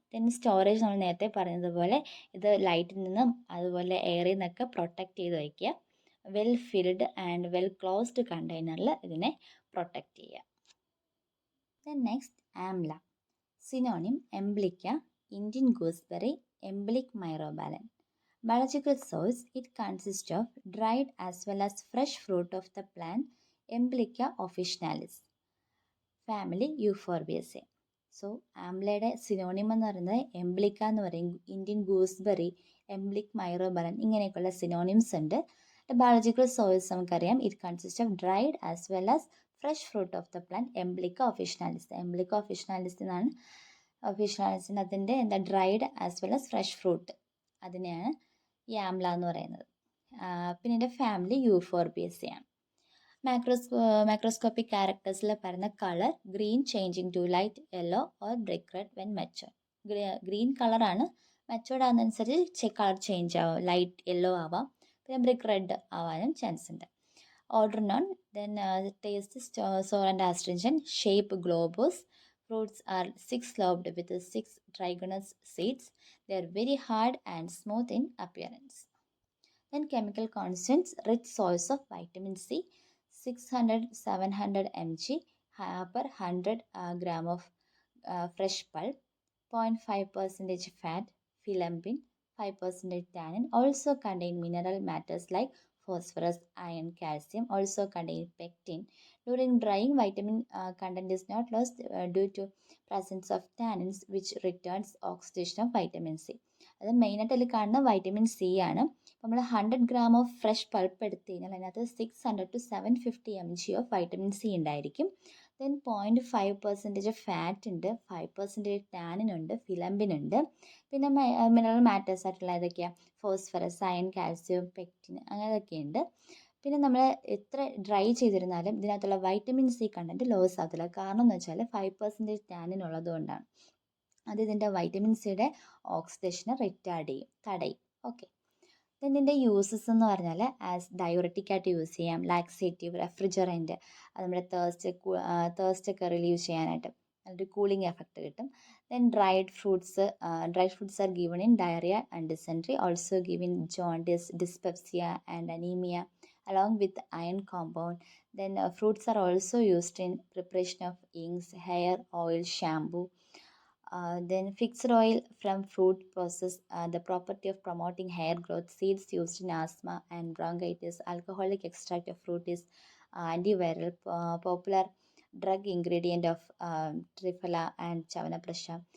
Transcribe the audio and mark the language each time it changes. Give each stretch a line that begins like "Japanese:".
Malayalam: Then storage നമ്മൾ നേരത്തെ പറഞ്ഞതുപോലെ ഇത് ലൈറ്റിൽ നിന്നും അതുപോലെ എയറിൽ നിന്നൊക്കെ പ്രൊട്ടക്റ്റ് ചെയ്ത് വയ്ക്കുക.
English: well filled and well closed
Malayalam: കണ്ടെയ്നറിൽ ഇതിനെ പ്രൊട്ടക്റ്റ് ചെയ്യുക.
English: Then next amla. Synonym emblica, Indian gooseberry, emblic myrobalan. Biological source, it consists of dried as well as fresh fruit of the plant Emblica officinalis, family Euphorbiaceae.
Malayalam: So ആംലയുടെ synonym എന്ന് പറയുന്നത് എംബ്ലിക്ക എന്ന് പറയും, Indian gooseberry, എംബ്ലിക് മൈറോബലൻ, ഇങ്ങനെയൊക്കെയുള്ള synonyms ഉണ്ട്.
English: biological source
Malayalam: നമുക്കറിയാം,
English: It consist of dried as well as fresh fruit of the plant emblica officinalis.
Malayalam: എംബ്ലിക്ക ഒഫിഷ്യനാലിസ് എന്നാണ് ഒഫിഷ്യനാലിസിന് അതിൻ്റെ dried as well as fresh fruit, അതിനെയാണ് ഈ ആംല എന്ന് പറയുന്നത്. പിന്നെ ഇതിൻ്റെ ഫാമിലി യൂഫോർബിയസയാണ്. മാക്രോസ്കോപ്പിക് ക്യാരക്ടേഴ്സിൽ പറയുന്ന
English: Colour green changing to light yellow or brick red when matured.
Malayalam: Green കളറാണ്, മെച്ചുവർഡ് ആകുന്നതനുസരിച്ച് കളർ ചേഞ്ച് ആവാം, ലൈറ്റ് യെല്ലോ ആവാം, പിന്നെ ബ്രിക്ക് റെഡ് ആവാനും ചാൻസ് ഉണ്ട്. Order non.
English: Then taste sour and astringent, shape globose. Fruits are 6-lobed with 6 trigonous seeds. They are very hard and smooth in appearance. Then chemical constants, rich source of vitamin C, 600-700 mg per 100 gram of fresh pulp, 0.5% fat, filambin, 5% tannin. Also contain mineral matters like phosphorus, iron, calcium. Also contain pectin. During drying, vitamin content is not lost due to presence of tannins, which returns oxidation of vitamin C.
Malayalam: അത് മെയിനായിട്ട് അതിൽ കാണുന്ന vitamin C ആണ്. നമ്മൾ 100 gram of fresh pulp എടുത്തു കഴിഞ്ഞാൽ അതിനകത്ത് 600-750 mg of vitamin C ഉണ്ടായിരിക്കും. ദെൻ 0.5% ഫാറ്റ് ഉണ്ട്, 5% ടാനിൻ ഉണ്ട്, ഫിലമ്പിൻ ഉണ്ട്. പിന്നെ മിനറൽ മാറ്റേഴ്സ് ആയിട്ടുള്ള ഏതൊക്കെയാണ്? ഫോസ്ഫറസ്, അയൺ, കാൽസ്യം, പെക്റ്റിൻ, അങ്ങനെയൊക്കെ ഉണ്ട്. പിന്നെ നമ്മൾ എത്ര ഡ്രൈ ചെയ്തിരുന്നാലും ഇതിനകത്തുള്ള വൈറ്റമിൻ സി കണ്ടൻറ്റ് ലോസ് ആകത്തില്ല. കാരണം എന്ന് വെച്ചാൽ 5% ടാനിൻ ഉള്ളത് കൊണ്ടാണ്. അത് ഇതിൻ്റെ വൈറ്റമിൻ സിയുടെ ഓക്സിഡേഷനെ തടയും. ഓക്കെ. ദെൻ ഇതിൻ്റെ യൂസസ് എന്ന് പറഞ്ഞാൽ ആസ് ഡയോററ്റിക്കായിട്ട് യൂസ് ചെയ്യാം, ലാക്സേറ്റീവ്, റെഫ്രിജറൻറ്റ്, അത് നമ്മുടെ തേഴ്സ്റ്റൊക്കെ റിലീവ് ചെയ്യാനായിട്ട് നല്ലൊരു കൂളിംഗ് എഫക്റ്റ് കിട്ടും.
English: Then dried fruits are given in diarrhoea and dysentery, also given jaundice, dyspepsia and anaemia along with iron compound. Then fruits are also used in preparation of inks, hair oil, shampoo. Then fixed oil from fruit process, the property of promoting hair growth. Seeds used in asthma and bronchitis. Alcoholic extract of fruit is antiviral, popular drug ingredient of Triphala and Chavanaprasha.